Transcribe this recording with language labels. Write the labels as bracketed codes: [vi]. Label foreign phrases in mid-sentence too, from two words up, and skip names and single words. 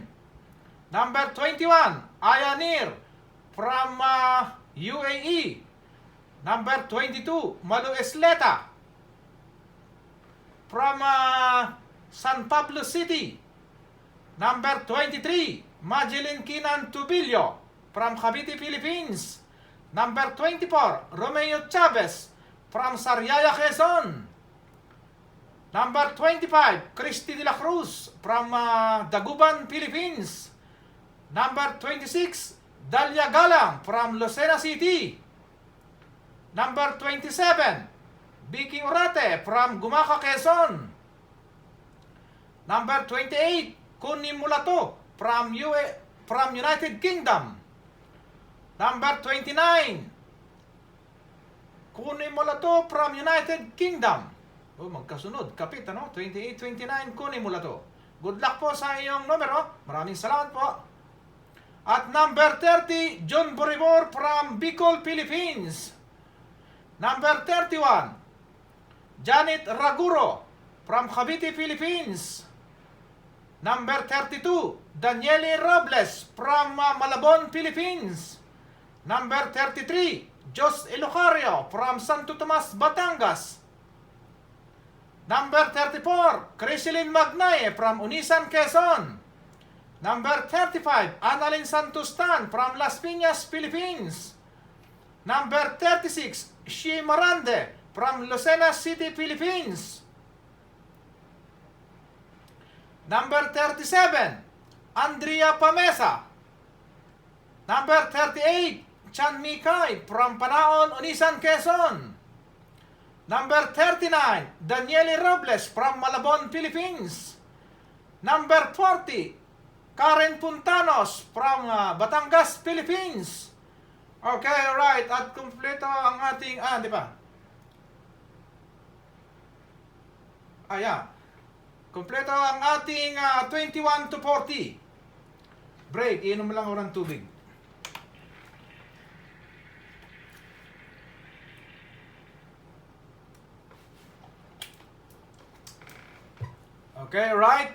[en] Number 21, Ayanir from UAE. Number 22, Malu Esleta from San Pablo City. Number 23, Majeline Kinan Tubilio from Cavite, Philippines. Number 24, Romeo Chavez from Sariaya, Quezon. Number 25, Christy de la Cruz from Daguban, Philippines. Number 26, Dalia Galang from Lucena City. Number 27, Vicky Urate from Gumaca, Quezon. Number 28, Kuni Mulato from United Kingdom. Number 29, Kuni Mulato from United Kingdom. [tl] Oh, magkasunod. Kapit, ano? 28, 29, kunin mo to. [en] Good luck [tl] po sa iyong numero. Maraming salamat po. At [en] number 30, John Boribor from Bicol, Philippines. Number 31, Janet Raguro from Cavite, Philippines. Number 32, Daniele Robles from Malabon, Philippines. Number 33, Jos Elocario from Santo Tomas, Batangas. Number 34, Criselyn Magnaye from Unisan, Quezon. Number 35, Annalyn Santostan from Las Piñas, Philippines. Number 36, Shi Marande from Lucena City, Philippines. Number 37, Andrea Pamesa. Number 38, Chan Mikay from Panaon, Unisan, Quezon. Number 39, Daniele Robles from Malabon, Philippines. Number 40, Karen Puntanos from Batangas, Philippines. Okay, right. [tl] At kumpleto ang ating, di ba? [en] Yeah. [tl] Kumpleto ang ating 21 to 40. Break. Inom lang ako ng tubig. [en] Okay, right?